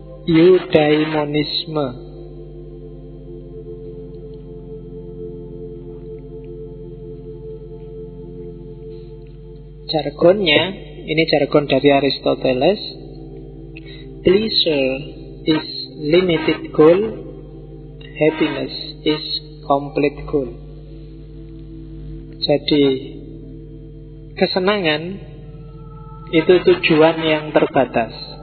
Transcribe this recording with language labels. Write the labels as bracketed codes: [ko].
[id] Eudaimonisme. Jargonnya, ini jargon dari Aristoteles. [en] Pleasure is limited goal, happiness is complete goal. [id] Jadi kesenangan itu tujuan yang terbatas.